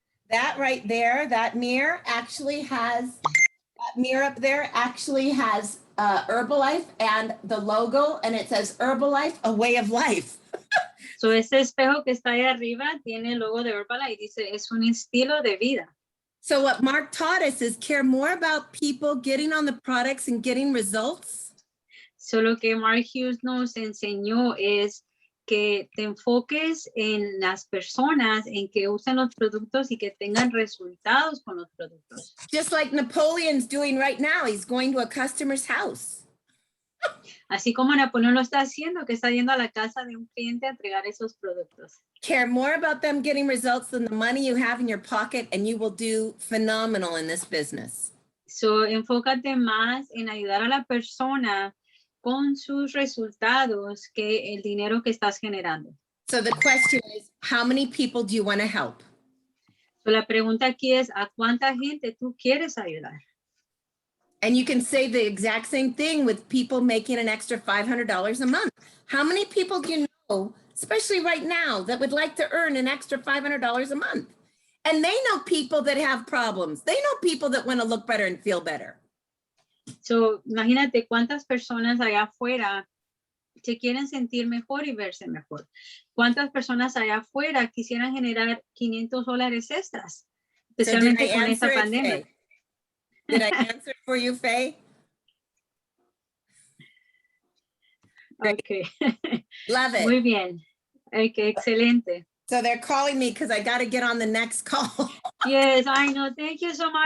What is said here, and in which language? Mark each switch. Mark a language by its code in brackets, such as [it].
[en] That right there, that mirror actually has, that mirror up there actually has Herbalife and the logo, and it says Herbalife, a way of life. [es] So, ese espejo que está ahí arriba tiene el logo de Herbalife y dice, es un estilo de vida. [en] So what Mark taught us is care more about people getting on the products and getting results. [es] So, lo que Mark Hughes nos enseñó es que te enfoques en las personas, en que usen los productos y que tengan resultados con los productos. [en] Just like Napoleon's doing right now, he's going to a customer's house. [es] Así como Napoleón lo está haciendo, que está yendo a la casa de un cliente a entregar esos productos. [en] Care more about them getting results than the money you have in your pocket, and you will do phenomenal in this business. [es] So, enfócate más en ayudar a la persona con sus resultados que el dinero que estás generando. [en] So the question is, how many people do you want to help? [es] So, la pregunta aquí es, ¿a cuánta gente tú quieres ayudar? [en] And you can say the exact same thing with people making an extra $500 a month. How many people do you know, especially right now, that would like to earn an extra $500 a month? And they know people that have problems. They know people that want to look better and feel better. [es] So, imagínate cuántas personas allá afuera se quieren sentir mejor y verse mejor. ¿Cuántas personas allá afuera quisieran generar $500 extras? [en] So did I [es] Especialmente con [en] answer [es] esta [en] it, [es] pandemia. [en] Faye? Did I answer it for you, Faye? Okay. Love it. [es] Muy bien. Okay, excelente. [en] So they're calling me because I got to get on the next call. Yes, I know. Thank you so much.